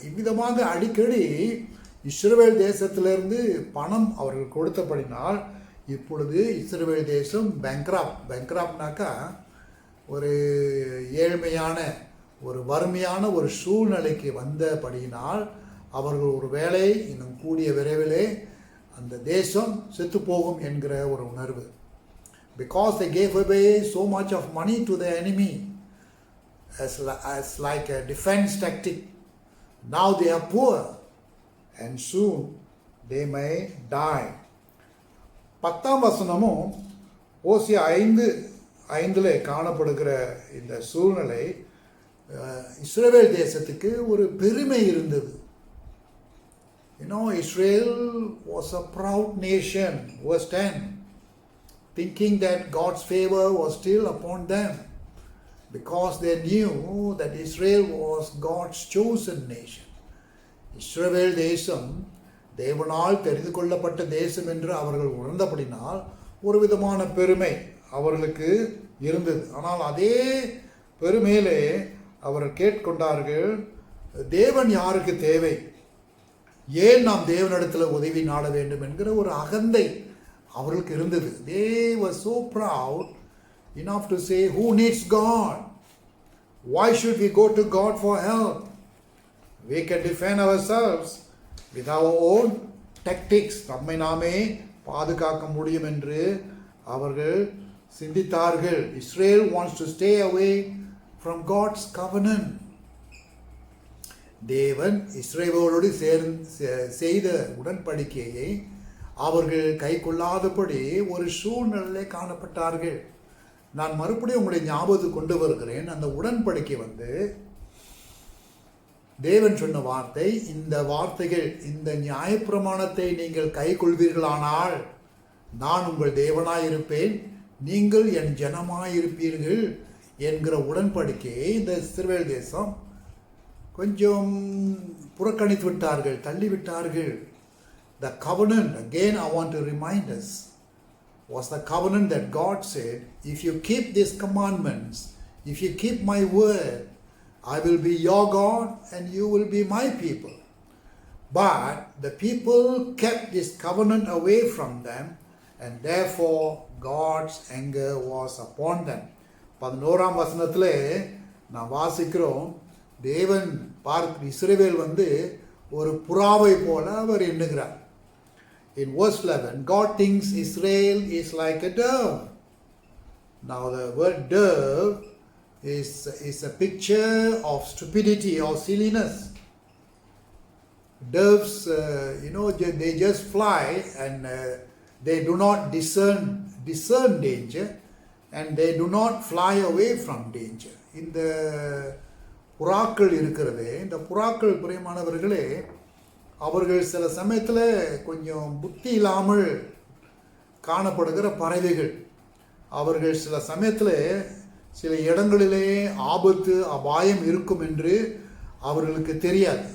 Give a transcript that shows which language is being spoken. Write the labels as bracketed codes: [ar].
[ta] இவ்விதமாக அடிக்கடி இஸ்ரவேல் தேசத்திலிருந்து பணம் அவர்கள் கொடுத்தபடினால் இப்பொழுது இஸ்ரவேல் தேசம் பேங்க்ராப்ட்னாக்கா ஒரு ஏழ்மையான ஒரு வறுமையான ஒரு சூழ்நிலைக்கு வந்தபடியினால் அவர்கள் ஒரு வேளை இன்னும் கூடிய விரைவிலே அந்த தேசம் செத்து போகும் என்கிற ஒரு உணர்வு. [en] Because they gave away so much of money to the enemy as like a defense tactic. Now they are poor and soon they may die. [ta] 10ஆம் வசனமும் ஓசியா 5:5 காணப்படுகிற இந்த சூழ்நிலை இஸ்ரவேல் தேசத்துக்கு ஒரு பெருமை இருந்தது. [en] Israel was a proud nation, verse 10, thinking that God's favor was still upon them because they knew that Israel was God's chosen nation. [ta] இஸ்ரவேல் தேசம் தேவனால் தெரிந்து கொள்ளப்பட்ட தேசம் என்று அவர்கள் உணர்ந்தபடினால் ஒரு விதமான பெருமை அவர்களுக்கு இருந்தது. ஆனால் அதே பெருமையிலே அவர்கள் கேட்கொண்டார்கள், தேவன் யாருக்கு தேவை, ஏன் நாம் தேவனிடத்தில் உதவி நாட வேண்டும் என்கிற ஒரு அகந்தை அவர்களுக்கு இருந்தது. [en] They were so proud enough to say, who needs God? Why should we go to God for help? We can defend ourselves with our own tactics. [ta] நம்மை நாமே பாதுகாக்க முடியும் என்று அவர்கள் சிந்தித்தார்கள். [en] Israel wants to stay away from God's covenant. [ta] தேவன் இஸ்ரவேலோடு செய்த உடன்படிக்கையை அவர்கள் கை கொள்ளாதபடி ஒரு சூழ்நிலை காணப்பட்டார்கள். நான் மறுபடியும் உங்களுடைய ஞாபகத்துக்கு கொண்டு வருகிறேன். அந்த உடன்படிக்கை தேவன் சொன்ன வார்த்தை, இந்த வார்த்தைகள், இந்த நியாயப்பிரமாணத்தை நீங்கள் கை கொள்வீர்களானால் நான் உங்கள் தேவனாயிருப்பேன், நீங்கள் என் ஜனமாயிருப்பீர்கள் என்கிற உடன்படிக்கையை இந்த இஸ்ரவேல் தேசம் கொஞ்சம் புறக்கணித்து விட்டார்கள், தள்ளிவிட்டார்கள். [en] The covenant, again I want to remind us, was the covenant that God said, if you keep these commandments, if you keep my word, I will be your God and you will be my people. But the people kept this covenant away from them and therefore God's anger was upon them. [ta] 11ஆம் வசனத்திலே நான் வாசிக்கிறோம், தேவன் இஸ்ரவேல் ஒரு புறாவை போல அவர் எண்ணுகிறார். [en] In verse 11, God thinks Israel is like a dove. Now the word dove is a picture of stupidity or silliness. Doves, they just fly and they do not discern danger, and they do not fly away from danger. [ta] இந்த புறாக்கள் இருக்கிறதே, இந்த புறாக்கள் பிரியமானவர்களே, அவர்கள் சில சமயத்தில் கொஞ்சம் புத்தி இல்லாமல் காணப்படுகிற பறவைகள். அவர்கள் சில சமயத்தில் சில இடங்களிலே ஆபத்து அபாயம் இருக்கும் என்று அவர்களுக்கு தெரியாது.